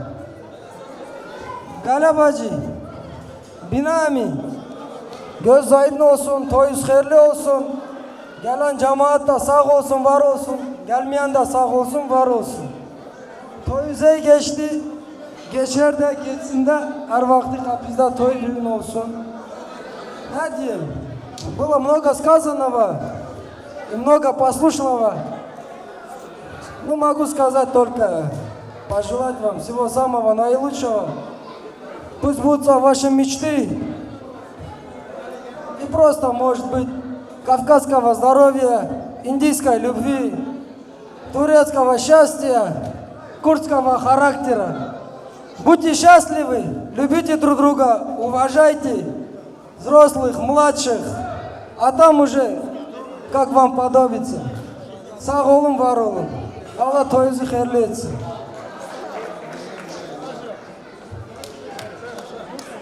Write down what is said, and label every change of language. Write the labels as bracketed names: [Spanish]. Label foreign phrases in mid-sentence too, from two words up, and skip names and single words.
[Turkish] Galabacı, Binami, göz aydın olsun, toyuz hayırlı olsun. Gelen cemaat da sağ olsun, var olsun. Gelmeyen de sağ olsun, var olsun. Toyuz ey geçti, geçer de geçsin de her vakti kapıda toy düğün olsun. Ne diyelim? [Russian] Было много сказанного и много послушного. Ну, могу сказать только, пожелать вам всего самого наилучшего. Пусть сбудутся ваши мечты. И просто, может быть, кавказского здоровья, индийской любви, турецкого счастья, курдского характера. Будьте счастливы, любите друг друга, уважайте взрослых, младших, а там уже как вам подобится. [Turkish] Sağ olun, var olun. Allah toyunuzu hayırlı etsin.